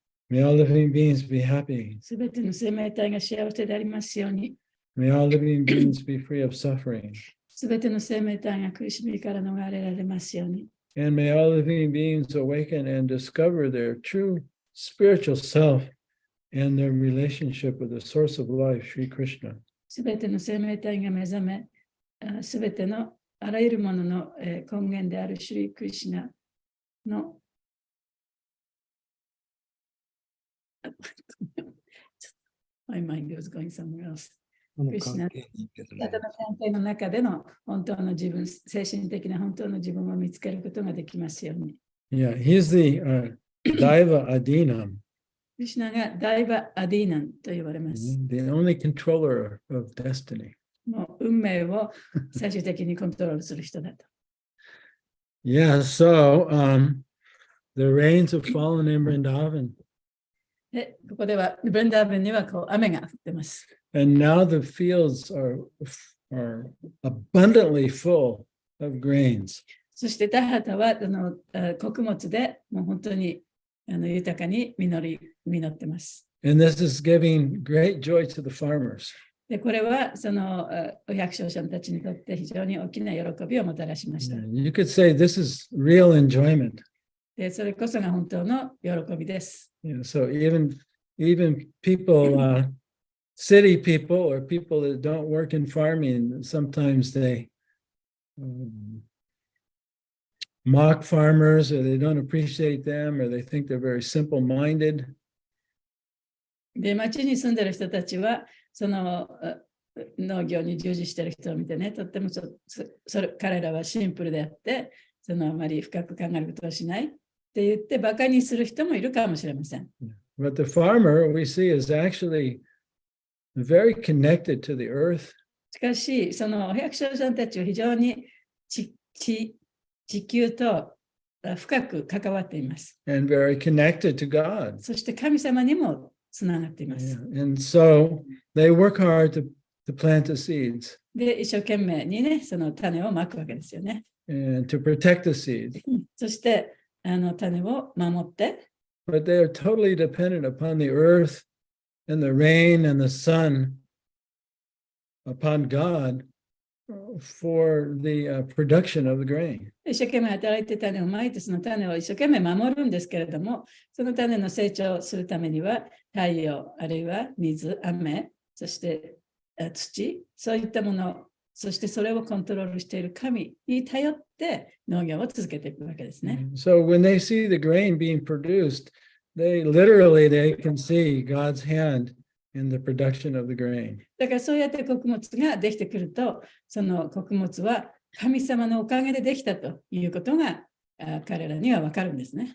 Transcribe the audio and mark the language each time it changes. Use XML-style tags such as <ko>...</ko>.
<en>May all living beings be happy.</en> <ja>すべての生命体が幸せでありますように。</ja> <en>May all living beings be free of suffering.</en> <ja>すべての生命体が苦しみから逃れられますように。</ja> <en>And may all living beings awaken and discover their true spiritual self and their relationship with the source of life, Sri Krishna.</en> <ja>すべての生命体が目覚め、すべてのあらゆるものの根源であるシュリー・クリシュナの</ja> <en>My mind was going somewhere else.</en> <ja>このクリシュナ関係いいけどね方の関係の中での本当の自分、精神的な本当の自分を見つけることができますように。</ja> <en>Yeah, he's the Daiva Adinam,</en> <ja>クリシュナがダイバ・アディーナンと呼ばれます。</ja> <en>the only controller of destiny.</en> <ja>もう運命を最終的にコントロールする人だと。</ja> <en>Yeah, so the rains have fallen in Vrindavan,</en> <ja>で、ここではブレンダーブンにはこう雨が降ってます。</ja> <en>and now the fields are abundantly full of grains.</en> <ja>そして田畑は穀物でもう本当に豊かに実ってます。</ja> <en>And this is giving great joy to the farmers.</en> <ja>で、これはそのお百姓さんたちにとって非常に大きな喜びをもたらしました。</ja> <en>You could say this is real enjoyment.</en> <ja>で、それこそが本当の喜びです。</ja> <en>So even people, city people or people that don't work in farming, sometimes they mock farmers or they don't appreciate them or they think they're very simple-minded.</en> <ja>で、町に住んでる人たちは、その農業に従事している人を見てね、とっても彼らはシンプルであって、あまり深く考えることをしないって言って、バカにする人もいるかもしれません。</ja> <en>But the farmer we see is actually very connected to the earth.</en> <ja>しかし、そのお百姓さんたちは非常に地球と深く関わっています。</ja> <en>And very connected to God.</en> <ja>そして神様にもつながっていま Yeah. す。</ja> <en>And so they work hard to plant the seeds</en> <ja>で、一生懸命にね、その種をまくわけですよね。</ja> <en>and to protect the seeds.</en> <ja>そして種を守って、</ja> <en>But they are totally dependent upon the earth and the rain and the sun, upon God for the production of the grain.</en> <ja>一生懸命働いて種をまいて、その種を一生懸命守るんですけれども、その種の成長するためには、太陽、あるいは水、雨、そして土、そういったもの、そしてそれをコントロールしている神に頼って農業を続けていくわけですね。</ja> <en>So when they see the grain being produced, they can see God's hand in the production of the grain.</en> <ja>だからそうやって穀物ができてくると、その穀物は神様のおかげでできたということが彼らにはわかるんですね。</ja>